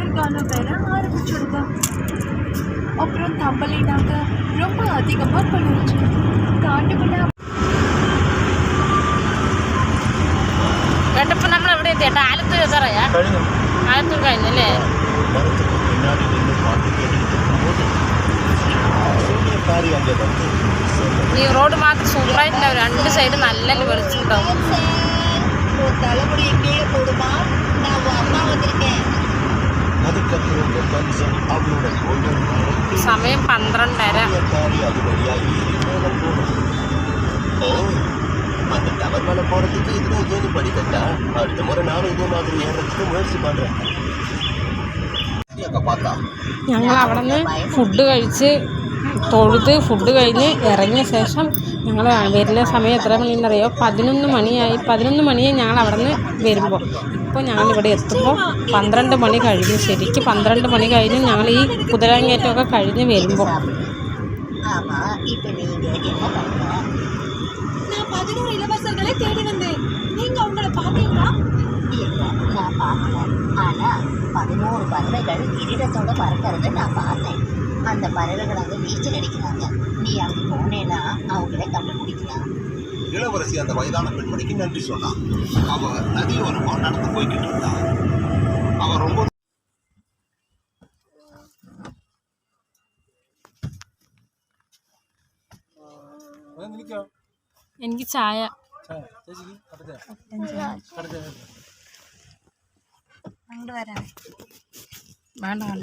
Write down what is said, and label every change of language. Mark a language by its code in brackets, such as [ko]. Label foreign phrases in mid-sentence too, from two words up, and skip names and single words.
[ta] நானும் வேற ஆரம்பிச்சிடுவேன். அப்புறம் தம்பலினாங்க ரொம்ப அதிகமாக பண்ணிடுச்சு. [ml] കാട്ടുപിള്ള കേട്ടപ്പോൾ നമ്മൾ എവിടെ എത്തിയേട്ടാ? ആലത്തൂർ എത്താറായാ? ആലത്തൂർ കഴിഞ്ഞല്ലേ? [ta] மரத்துக்கு பின்னாடி நின்று பாட்டு கேட்டுக்கிட்டு சூரியக்காரி அங்கே வந்து [ml] ഈ റോഡ് മാത്രം സൂപ്പറായിട്ടുണ്ടാവും. രണ്ട് സൈഡ് നല്ല വെളിച്ചുണ്ടാവും. [ta] தலைமுடியை கீழே போடுமா, நான் உன் அம்மா வந்திருக்கேன். அதுக்கப்புறம் இந்த கன்சன் அவளோட கோல்டன் [ml] സമയം 12:30. [ta] சூரியக்காரி அது வழியாக ஏறி மேலே போகணும். ஓ, அந்த டவர் மேலே போகிறதுக்கு இதுதான் ஏறி படிக்கட்டா? அடுத்த முறை நானும் இதே மாதிரி ஏறதுக்கு முயற்சி பண்ணுறேன். அங்கே பார்த்தா [ml] ഞങ്ങൾ അവിടെ നിന്ന് ഫുഡ് കഴിച്ച് തൊഴുത് ഫുഡ് കഴിഞ്ഞ് ഇറങ്ങിയ ശേഷം ഞങ്ങൾ വരുന്ന സമയം എത്ര മണിയെന്നറിയോ? 11 മണിയായി. 11 മണിയായി ഞങ്ങൾ അവിടെ നിന്ന് വരുമ്പോൾ. ഇപ്പോൾ ഞങ്ങളിവിടെ എത്തുമ്പോൾ 12 മണി കഴിഞ്ഞു. ശരിക്കും 12 മണി കഴിഞ്ഞ് ഞങ്ങൾ ഈ കുതിരാങ്കേറ്റമൊക്കെ കഴിഞ്ഞ് വരുമ്പോൾ. [ta] ஆமா, இப்ப நீங்க என்ன பண்ணுங்க? நான் 11 இளவரசர்களை தேடி வந்தேன். நீங்க அவங்கள பாத்தீங்களா? இல்ல, நான் பார்க்கல. ஆனா 11 பறவைகள் கிரீடத்தோட பறக்கிறத நான் பார்த்தேன். அந்த பறவைகள் அங்க நீச்சல் அடிக்கிறாங்க. நீ அங்க போனேன்னா அவங்கள கண்டுபிடிக்கலாம். இளவரசி அந்த வயதான பெண்மணிக்கு நன்றி சொன்னான். அவ நதியோரமா நடந்து போய்கிட்டு இருந்தா. அவ ரொம்ப [ml] എനിക്ക് ചായ അങ്ങോട്ട് വരാം. വേണ്ട വേണ്ട.